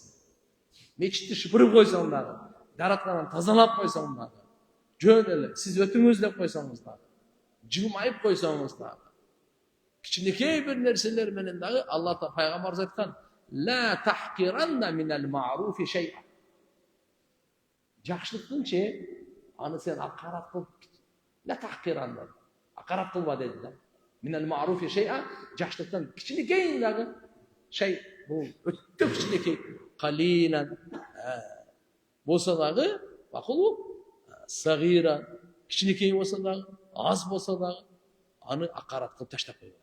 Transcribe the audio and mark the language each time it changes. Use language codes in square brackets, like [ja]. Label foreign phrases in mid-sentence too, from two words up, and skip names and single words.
[ky] Мечитти шыпырып койсоң дагы, даратканын тазалап койсоң дагы, жөн эле сиз өтүңүз деп койсоңуз дагы, жылмайып койсоңуз дагы, кичинекей бир нерселер менен дагы Алла Таала пайгамбарыбыз айткан: [ar] "لا تحقرن من المعروف شيئا". [ky] Жакшылыктын аны сен акарат кылып, [ar] لا تحقرن, [ky] акарат кылба деди да. [ar] من المعروف شيئا, [ky] жакшылыктан кичинекей дагы шай, бул өтө кичинекей, калинан болсо дагы, макулу, сагира, кичинекей болсо дагы, аз болсо дагы, аны акарат кылып таштап койбо.